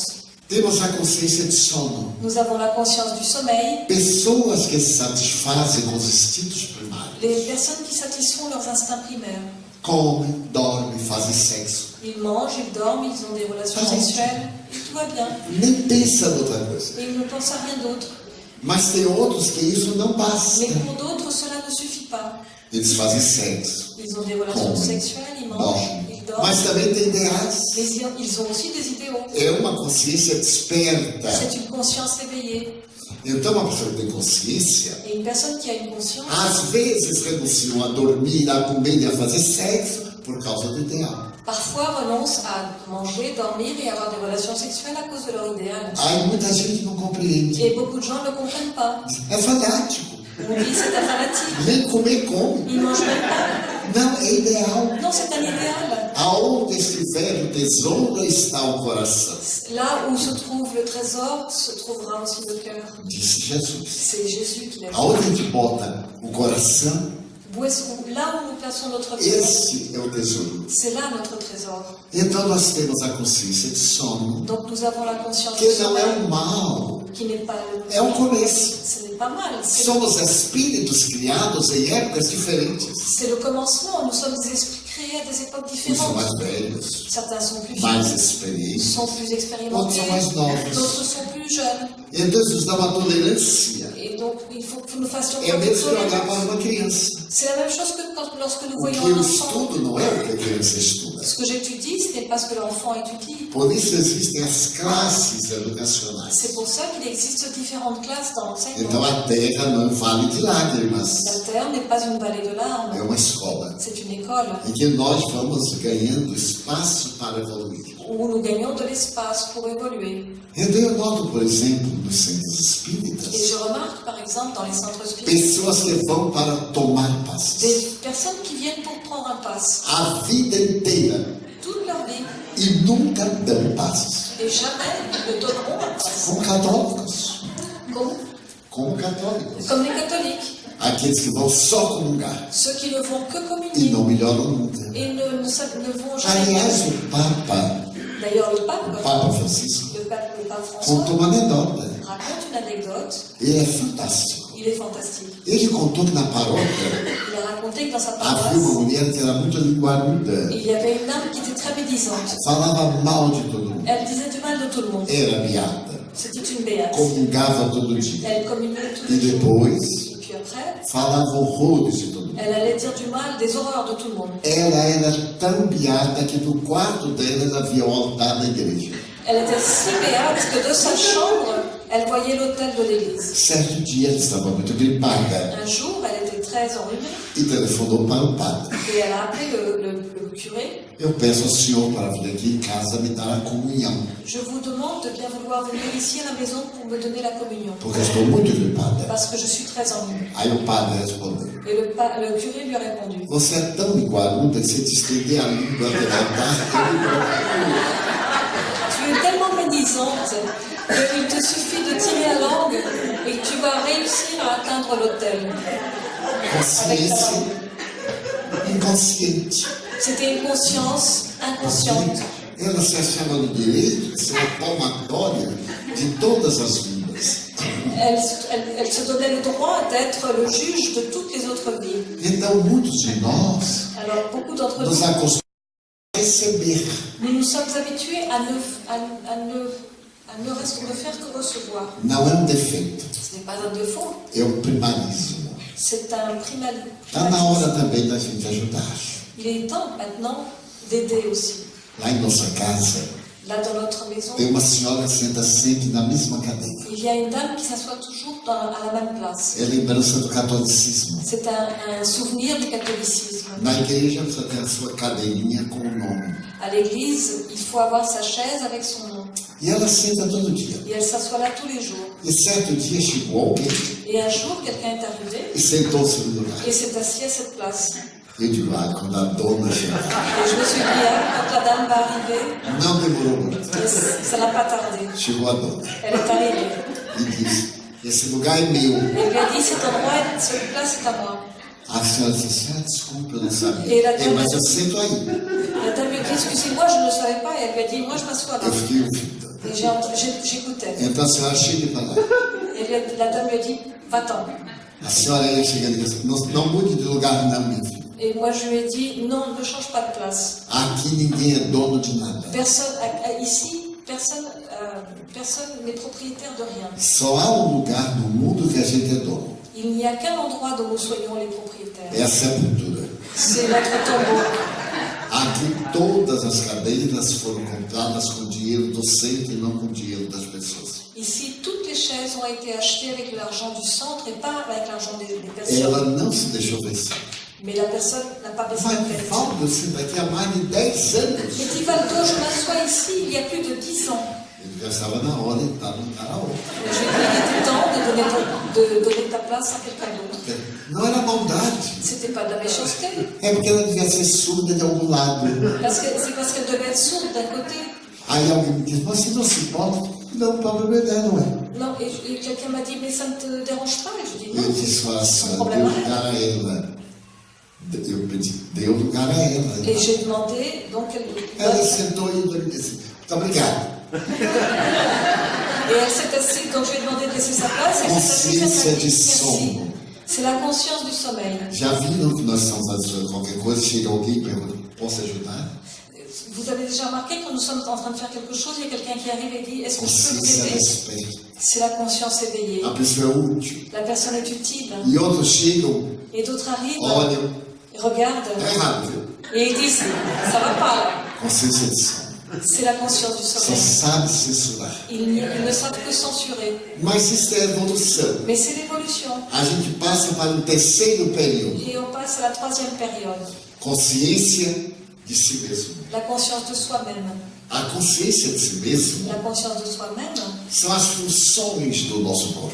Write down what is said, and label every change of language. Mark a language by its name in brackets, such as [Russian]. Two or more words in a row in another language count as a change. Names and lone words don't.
[Portuguese] Temos a consciência de sono. [French] Nous avons la conscience du sommeil, [Portuguese] Pessoas que se satisfazem com os instintos primários. [French] les personnes qui satisfont leurs instincts primaires. [Portuguese] Comem, dormem, fazem sexo. [French] Ils mangent, ils dorment, ils ont des relations Ah, sexuelles, et tout va bien. [Portuguese] Nem pensa em outra coisa. [French] Et ils ne pensent à rien d'autre. [Portuguese] Mas tem outros que isso não basta. [French] Mais pour d'autres, cela ne suffit pas. [Portuguese] Eles fazem sexo, [French] Ils ont des relations [Portuguese] Comem, [French] sexuelles, ils mangent, [Portuguese] dormem. [French] ils dorment, [Portuguese] Mas também tem ideais. [French] mais ils ont aussi des idéaux. [Portuguese] É uma consciência desperta. [French] C'est une conscience éveillée. [Portuguese] Então, uma pessoa que tem consciência, [French] Et une personne qui a une conscience, [Portuguese] às vezes renunciam a dormir, a comer e a fazer sexo por causa do ideal. [French] parfois renonce à manger, dormir et avoir des relations sexuelles à cause de leur idéal. [Portuguese] Aí muita gente não compreende. [French] Et beaucoup de gens ne comprennent pas. [Portuguese] É fanático. [French] On dit c'est un fanatique. [Portuguese] Nem comer come. [French] Ils ne mangent même pas. [Portuguese] Não, é ideal. [French] Non, c'est un idéal. [Portuguese] Aonde estiver o tesouro está o coração, [French] Là où se trouve le trésor, se trouvera aussi le cœur. [Portuguese] disse Jesus. [French] C'est Jésus qui l'a dit. [Portuguese] Aonde a gente bota o coração, [French] Là où nous plaçons notre cœur, [Portuguese] esse é o tesouro. [French] c'est là notre trésor. [Portuguese] Então nós temos a consciência de sono, [French] Donc nous avons la conscience [Portuguese] que [French] du [Portuguese] não é [French] sommeil, [Portuguese] um mal, [French] qui n'est pas [Portuguese] é um começo. [French] ce n'est pas mal. [Portuguese] Somos espíritos criados em épocas diferentes. [French] C'est le commencement. Nous sommes des esprits créés à des époques [Portuguese] Uns são mais [French] différentes. [Portuguese] velhos, [French] Certains sont plus [Portuguese] mais [French] vieux, [Portuguese] experientes, [French] sont plus [Portuguese] outros [French] expérimentés, [Portuguese] são mais novos. [French] d'autres sont plus jeunes. [Portuguese] Então isso nos dá uma tolerância. [French] Et donc il faut que nous fassions [Portuguese] É [French] preuve de [Portuguese] mesmo que olhar [French] tolérance. [Portuguese] para uma criança. [French] C'est la même chose que lorsque nous [Portuguese] O [French] voyons [Portuguese] que [French] un [Portuguese] eu [French] enfant. [Portuguese] estudo não é o que a criança estuda. [French] Ce que j'étudie, ce n'est pas ce que l'enfant étudie. [Portuguese] Por isso existem as classes educacionais. [French] C'est pour ça qu'il existe différentes classes dans [Portuguese] Então [French] l'enseignement. [Portuguese] a terra não é um vale de lágrimas, [French] La terre n'est pas une vallée de [Portuguese] é [French] larmes, [Portuguese] uma escola [French] c'est une école [Portuguese] em que nós vamos ganhando espaço para evoluir. [French] où nous gagnons de l'espace pour évoluer. [Portuguese] Então eu noto, por exemplo, nos centros [French] Et [Portuguese] espíritas, [French] je remarque par exemple dans les centres spirituels [Portuguese] pessoas que vão para tomar passos [French] des personnes qui viennent pour prendre un pass [Portuguese] a vida inteira [French] toute leur vie [Portuguese] e nunca dão passos. [French] et jamais ne donneront un pass. [Portuguese] Como católicos, como católicos. [French] Comme les catholiques, [Portuguese] Aqueles que vão só comungar [French] ceux qui ne vont que [Portuguese] e [French] communier [Portuguese] não melhoram nunca. [French] et ne vont jamais. [Portuguese] Aliás, o Papa [French] D'ailleurs, le pape [Portuguese] Francisco, [French] le pape François [Portuguese] contou uma anedota. [French] raconte une anecdote. [Portuguese] Ele é fantástico. [French] Il est fantastique. [Portuguese] Ele contou que na paróquia [French] Il a raconté que dans sa [Portuguese] havia uma [French] paroisse, [Portuguese] mulher que era muito linguaruda. [French] il y avait une dame qui était très médisante. [Portuguese] Falava mal de todo mundo. [French] Elle disait du mal de tout le monde. [Portuguese] Era beata. [French] C'était une béate. [Portuguese] Comungava todo dia. [French] Elle communiait tous [Portuguese] E [French] les jours. [Portuguese] depois [French] Et puis après, [Portuguese] falava horrores de todo mundo. [French] elle allait dire du mal, des horreurs de tout le monde. [Portuguese] Ela era tão beata que do quarto dela ela via o altar da igreja. [French] Elle était si béate que de sa chambre, elle voyait l'autel de l'église. [Portuguese] Certo dia ela estava muito gripada [French] Un jour, elle était très enrhumée [Portuguese] e telefonou para o padre. [French] et elle a appelé le curé. [Portuguese] Eu peço ao senhor para vir aqui em casa me dar a comunhão, [French] Je vous demande de bien vouloir venir ici à la maison pour me donner la communion, [Portuguese] porque eu estou muito gripada. [French] parce que je suis très enrhumée. [Portuguese] Aí o padre respondeu: [French] Et le curé lui a répondu, [Portuguese] Você é tão linguaruda que se te estender a língua pelo altar, [French] tu es tellement médisante qu'il te suffit de tirer la langue et que tu vas réussir à atteindre l'autel. [Portuguese] consciência inconsciente. [French] C'était une conscience inconsciente. [Portuguese] Ela se achava no direito de ser a palmatória de todas as vidas. [French] Elle se donnait le droit d'être le juge de toutes les autres vies. [Portuguese] Então, muitos de nós [French] Alors, beaucoup d'entre [Portuguese] nos [French] nous, [Portuguese] acostumamos a receber. [French] nous nous sommes habitués à ne faire que recevoir. [Portuguese] Não é defeito, [French] Ce n'est pas un défaut, [Portuguese] é primarismo. [French] c'est un [Portuguese] Está na hora também da gente ajudar. [French] Il est temps maintenant d'aider aussi. [Portuguese] Lá em nossa casa, [French] Là, dans notre maison, [Portuguese] tem uma senhora que senta sempre na mesma cadeira. [French] il y a une dame qui s'assoit toujours à la même place. [Portuguese] É lembrança do catolicismo. [French] C'est un souvenir du catholicisme. [Portuguese] Na igreja, você tem a sua cadeirinha com o nome. [French] À l'église, il faut avoir sa chaise avec son nom. [Portuguese] E ela senta todo dia. [French] Et elle s'assoit là tous les jours. [Portuguese] E certo dia chegou alguém [French] Et un jour, quelqu'un est arrivé [Portuguese] e sentou-se no lugar. [French] et s'est assis à cette place. [Portuguese] Eu digo, quando a dona chegar. [French] Et je me suis dit, quand la dame va arriver, [Portuguese] Não demorou muito. [French] ça n'a pas tardé. [Portuguese] Chegou a dona [French] Elle est arrivée. [Portuguese] e disse, esse lugar é meu. [French] Elle lui a dit, cet endroit, cette place est à moi. [Portuguese] A senhora disse, desculpa, eu não sabia. E ela Mas eu sento aí. [French] La dame lui a dit, excusez-moi, je ne savais pas. Et elle lui a dit, moi, je m'assois là. [Portuguese] Eu fiquei ouvindo. [French] Et j'écoutais. [Portuguese] Então a senhora chega para lá. [French] Et la dame lui a dit, va-t'en. [Portuguese] A senhora ia chegando e disse, não mude de lugar não, minha filha. [French] Et moi, je lui ai dit, non, ne change pas de place. [Portuguese] Aqui ninguém é dono de nada. [French] Ici, personne n'est propriétaire de rien. [Portuguese] Só há lugar no mundo que a gente é dono. [French] Il n'y a qu'un endroit dont nous soyons les propriétaires. [Portuguese] É a sepultura. [French] C'est notre tombeau. [Portuguese] Aqui todas as cadeiras foram compradas com dinheiro do centro e não com dinheiro das pessoas. [French] Ici, toutes les chaises ont été achetées avec l'argent du centre et pas avec l'argent des [Portuguese] Ela [French] personnes. [Portuguese] não se deixou vencer. [French] Mais la personne n'a pas baissé la [Portuguese] Mas [French] tête. [Portuguese] Valdo, eu sinto aqui há mais de 10 anos. [French] Mais dit Valdo, je m'assois ici il y a plus de 10 ans. [Portuguese] Ele já estava na hora de estar no karaokê. [French] Et je lui ai dit, il était temps de donner ta place à quelqu'un d'autre. [Portuguese] Não era maldade. [French] C'était pas de la méchanceté. [Portuguese] É porque ela devia ser surda de algum lado. [French] C'est parce qu'elle devait être sourde d'un côté. [Portuguese] Aí alguém me disse, mas se não se importa, não, o problema é dela, não é? [French] Non, et quelqu'un m'a dit, mais ça ne te dérange pas? Et je dis, [Portuguese] Eu [French] non, [Portuguese] disse, olha, [French] c'est son [Portuguese] senhora, [French] problème. [Portuguese] deu lugar a ela. Eu pedi, deu lugar a ela. [French] Et j'ai demandé, donc [Portuguese] Ela sentou e eu disse, muito obrigado. [French] Et elle s'est assise, donc je lui ai demandé de laisser sa place, et elle s'est assise, elle [Portuguese] Consciência [French] m'a [Portuguese] de [French] dit, merci. [Portuguese] sono. [French] C'est la conscience du sommeil. [Portuguese] Já viram que nós estamos ajudando qualquer coisa, chega alguém e pergunta, posso ajudar? [French] Vous avez déjà remarqué quand nous sommes en train de faire quelque chose, il y a quelqu'un qui arrive et dit, est-ce que je peux vous [Portuguese] Consciência [French] aider? [Portuguese] respeito. [French] C'est la conscience éveillée. [Portuguese] A pessoa é útil. [French] La personne est utile. [Portuguese] E outros chegam, [French] Et d'autres arrivent, [Portuguese] olham, [French] et regardent, [Portuguese] tá errado, viu? [French] et ils disent, ça va pas là. [Portuguese] Consciência de sono. [French] C'est la conscience du [Portuguese] Só [French] sommeil. [Portuguese] sabe censurar. [French] Ils ne savent que censurer. [Portuguese] Mas isso é evolução. [French] Mais c'est l'évolution. [Portuguese] A gente passa para o terceiro período. [French] Et on passe à la troisième période. [Portuguese] Consciência de si mesmo. [French] La conscience de soi-même. [Portuguese] A consciência de si mesmo [French] La conscience de soi-même, [Portuguese] são as funções do nosso corpo.